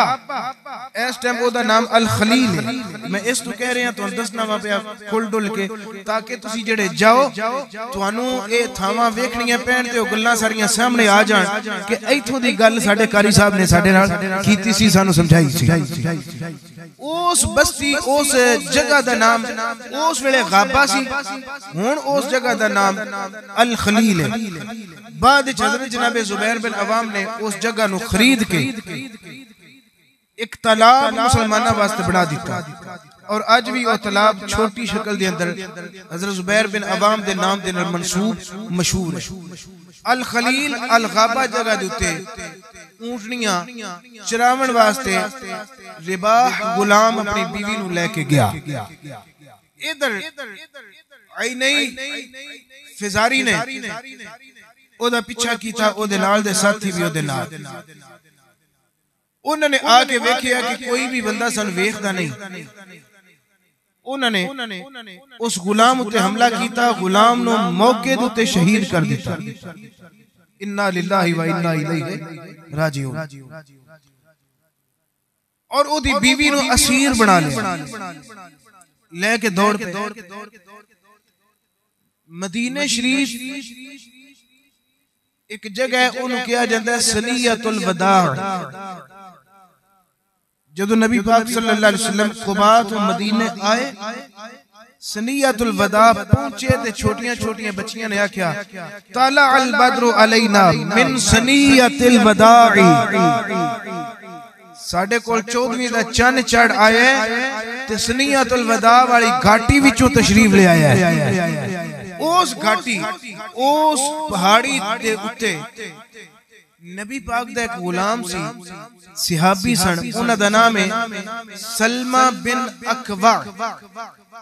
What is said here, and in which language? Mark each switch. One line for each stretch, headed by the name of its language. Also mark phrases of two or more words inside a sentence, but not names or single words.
Punjabi: اس ٹائم اوہدا نام الخلیل ہے۔ میں اس تو کہہ رہا تہانوں دسنا واں پیا کھل ڈل کے، تاکہ تسی جیہڑے جاؤ تہانوں ایہہ تھاواں ویکھنیاں پین تے او گلاں ساریاں سامنے آ جان کہ ایتھوں دی گل ساڈے قاری صاحب نے ساڈے نال کیتی سی، سانوں سمجھائی سی. اس بستی اس جگہ دا نام اس ویلے غابہ سی، ہن اس جگہ دا نام الخلیل ہے. بعد حضرت جناب زبیر بن عوام نے اس جگہ نوں خرید کے ایک تالاب مسلماناں واسطے بنا دتا اور آج بھی وہ تالاب چھوٹی شکل دے اندر حضرت زبیر بن عوام دے نام دے نال منسوب مشہور ہے. الخلیل الغابہ جگہ دے اتے اونٹنیاں چراون واسطے رباح غلام اپنی بیوی نوں لے کے گیا. ادھر عیینہ فزاری نے اوہدا پیچھا کیتا، اوہدے نال دے ساتھی بھی اوہدے نال. انہوں نے آ کے ویکھیا کہ کوئی بھی بندہ سن ویکھدا نہیں. انہوں نے اس غلام اتے حملہ کیتا، غلام نوں موقعے دے اتے شہید کر دتا.
Arabic: إنا لله وإنا إليه راجعون.
Punjabi: اور اوہدی بیوی نوں اسیر بنا لیا، لے کے دوڑ پئے مدینے شریف ایک جگہ انہوں نے کیا جاتا ہے ثنیۃ الوداع. جدوں نبی پاک
Arabic: صلى الله عليه وسلم
Punjabi: قبا توں مدینے آئے، ثنیۃ الوداع پہنچے تے چھوٹیاں چھوٹیاں بچیاں نے آکھیا
Arabic: طلع البدر علينا من ثنيات الوداع.
Punjabi: ساڈے کول 14ویں دا چن چڑھ آیا تے ثنیۃ الوداع والی گھاٹی وچوں تشریف لے آیا ہے. اس گھاٹی اس پہاڑی دے اتے نبی پاک دا ایک غلام سی، صحابی سن، انہاں دا نام ہے سلمہ بن اکوع.